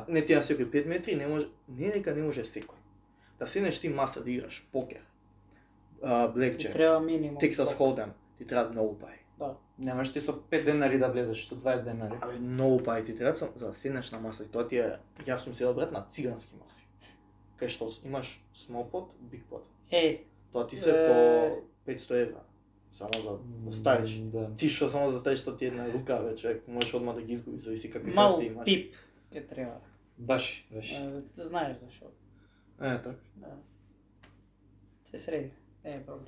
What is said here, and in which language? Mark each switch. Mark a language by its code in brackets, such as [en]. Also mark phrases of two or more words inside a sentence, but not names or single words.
[mk] Не ти на секој 5 метри, не може, не дека не може секој. Да седнеш ти маса да играш покер, ти блекджек, треба минимум. Texas Hold'em, ти треба многу пари. Да. Немаш ти со 5 денари да влезеш, со 20 денари. Абе многу пари ти треба за да седнеш на маса и тоа ти е, јас сум седел брат на цигански маси. Кај што имаш [en] small pot, big pot. [mk] Е, Тоа ти се по 500 евра. Само за да ставиш. Да. Ти што само за ставиш, тоа ти е една рука, бе, човек, можеш одма да ги изгубиш, зависи какви мал карти имаш. пип ќе треба. Баш. Ти знаеш зашо. Така. Да. Се среди. Не е проблем.